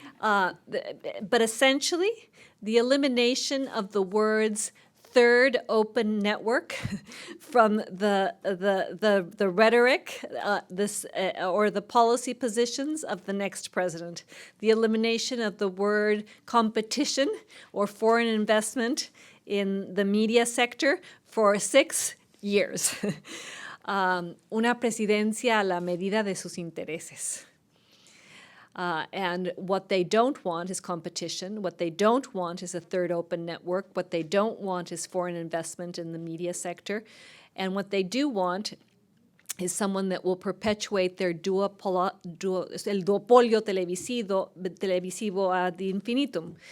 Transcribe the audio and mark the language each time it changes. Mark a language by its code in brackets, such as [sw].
[en] But essentially, the elimination of the words third open network from the rhetoric or the policy positions of the next president. The elimination of the word competition or foreign investment in the media sector for 6 years. [es] Una presidencia a la medida de sus intereses. [en] And what they don't want is competition. What they don't want is a third open network. What they don't want is foreign investment in the media sector. And what they do want is someone that will perpetuate their [es] el duopolio televisivo [en] ad infinitum.